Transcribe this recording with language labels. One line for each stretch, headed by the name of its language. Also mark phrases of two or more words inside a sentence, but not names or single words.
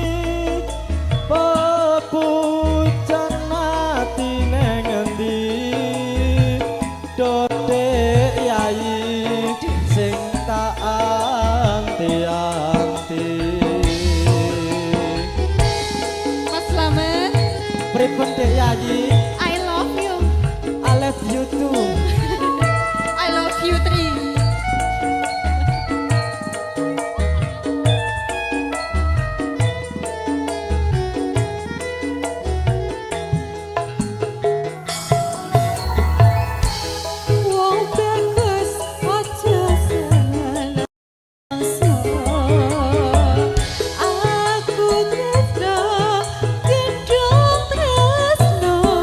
Javanese: pepujan ati neng endi Dodek Yayi sing tak anti-anti. Mas Slamet Pripun Dek Yayi?
English: I love you I love you too. I love you three.
Javanese: Wong bagus aja seneng aku tresno gendong tresno